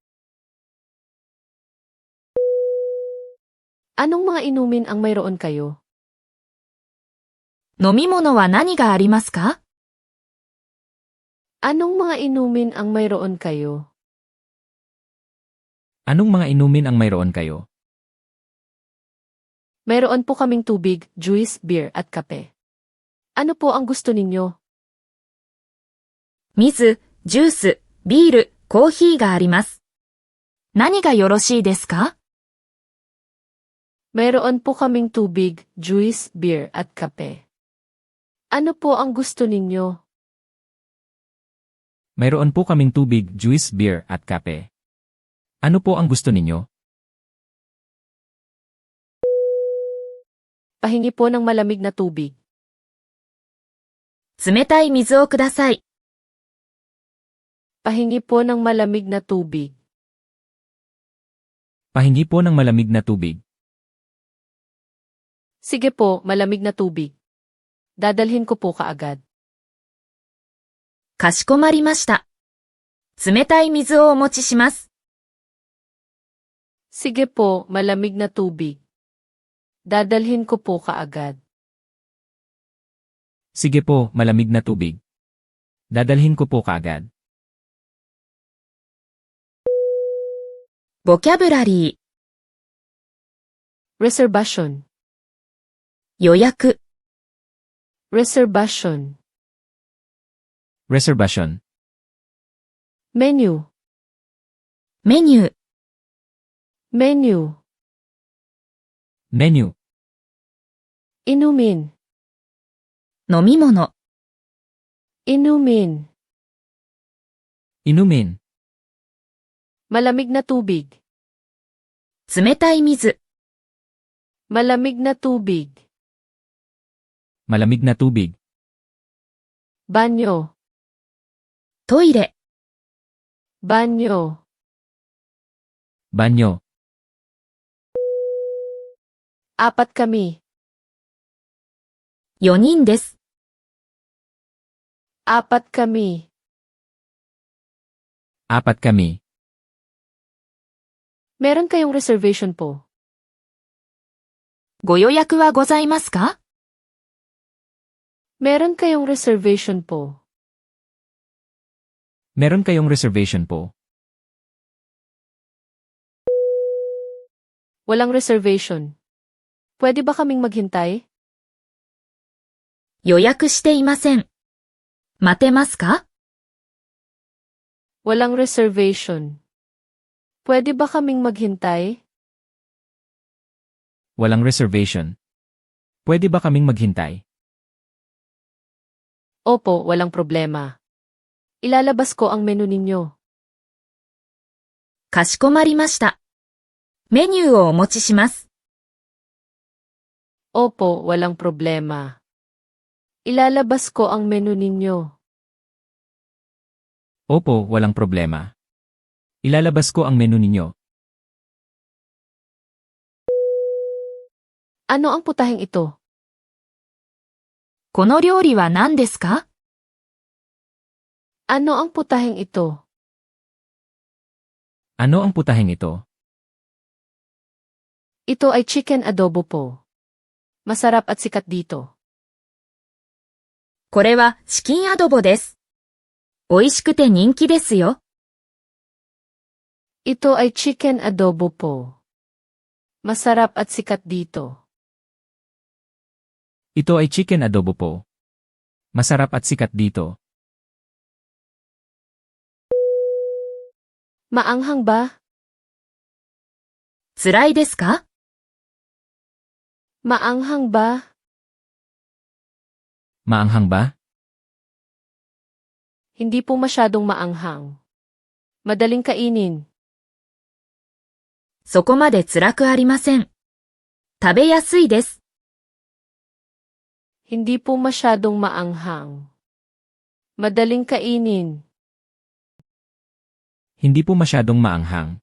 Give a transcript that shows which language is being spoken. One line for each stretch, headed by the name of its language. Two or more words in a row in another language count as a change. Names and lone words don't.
Filipino: Anong mga inumin ang mayroon kayo?
Japanese: 飲み物は何がありますか？
Filipino: Anong mga inumin ang mayroon kayo? Anong mga inumin ang mayroon kayo? Mayroon po kaming tubig, juice, beer at kape. Ano po ang gusto ninyo?
Japanese: 水、ジュース、ビール、コーヒーがあります。何がよろしいですか？
Filipino: Mayroon po kaming tubig, juice, beer at kape. Ano po ang gusto ninyo? Mayroon po kaming tubig, juice, beer at kape. Ano po ang gusto ninyo? Pahingi po ng malamig na tubig.
Japanese: 冷たい水をください。
Filipino: Pahingi po ng malamig na tubig. Pahingi po ng malamig na tubig. Sige po, malamig na tubig. Dadalhin ko po kaagad.
Japanese: かしこまりました。冷たい水をお持ちします。
Filipino: Sige po, malamig na tubig. Dadalhin ko po kaagad. Sige po, malamig na tubig. Dadalhin ko po kaagad.
Japanese: ボキャブラリー、
Filipino: Reservation.
Japanese: 予約、
Filipino: Reservation. Reservation. Menu.
Japanese: メニュー、
Filipino: Menu. Menu. Inumin.
Japanese: 飲み物、
Filipino: Inumin. Inumin. Malamig na tubig.
Japanese: 冷たい水、
Filipino: Malamig na tubig. Malamig na tubig. Banyo.
Japanese: トイレ、
Filipino: Banyo. Banyo. 4 kami.
Japanese: 4人です。
Filipino: Apat kami. 4 kami. Meron kayong reservation po.
Japanese: ご予約はございますか？ Meron kayong reservation po. Meron kayong reservation po. Walang reservation. Pwede ba kaming maghintay? 予約していません。待てますか？
Filipino: Walang reservation. Pwede ba kaming maghintay? Walang reservation. Pwede ba kaming maghintay? Opo, walang problema. Ilalabas ko ang menu ninyo.
Japanese: かしこまりました。メニューをお持ちします。
Filipino: Opo, walang problema. Ilalabas ko ang menu ninyo. Opo, walang problema. Ilalabas ko ang menu ninyo. Ano ang putaheng ito?
Japanese: この料理は何ですか？
Filipino: Ano ang putaheng ito? Ano ang putaheng ito? Ito ay chicken adobo po. Masarap at sikat dito.
Japanese: これはチキンアドボです。美味しくて人気ですよ。
Filipino: Ito ay chicken adobo po. Masarap at sikat dito. Ito ay chicken adobo po. Masarap at sikat dito. Maanghang ba?
Japanese: 辛いですか？
Filipino: Maanghang ba? Maanghang ba? Hindi po masyadong maanghang. Madaling kainin.
Japanese: そこまで辛くありません。食べやすいです。
Filipino: Hindi po masyadong maanghang. Madaling kainin. Hindi po masyadong maanghang.